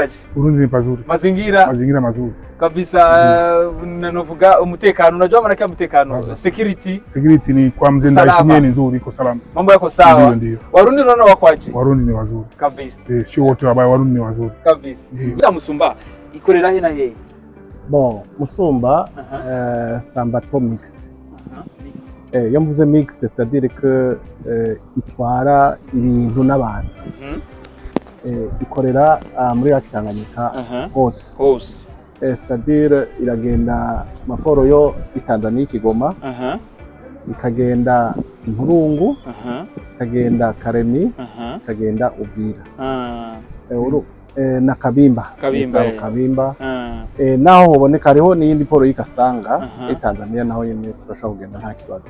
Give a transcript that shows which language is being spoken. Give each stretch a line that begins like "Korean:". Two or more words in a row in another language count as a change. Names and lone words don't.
Swahili: Burundi ni pazuri. Mazingira mazuri. kabisa.
Rundi: Nanovuga umutekano,
Swahili: unajua maana yake umutekano, security ni kwa mzee Ndayishimiye ni nzuri, iko salama, mambo yako sawa. Ndio. Warundi unaona wakwaje? Warundi ni wazuri kabisa, sio wote wabaya, Warundi ni wazuri kabisa.
Rundi: Ila Musumba ikorera he na he?
French: Bon, Musumba c'est un bateau mixte.
Rundi: Iyo mvuze mixte,
French: c'est-à-dire que
Rundi: itwara ibintu n'abantu. Ikorera muri Lake Tanganyika hose.
French: C'est-à-dire
Rundi: iragenda maporo yo Tanzania Kigoma, ikagenda Murungu, ikagenda Karemi, ikagenda Uvira, na Kabimba. Naho hoboneka hariho n'iyindi poro y'Ikasanga Tanzania, naho nyene turashobora kugenda nta kibazo.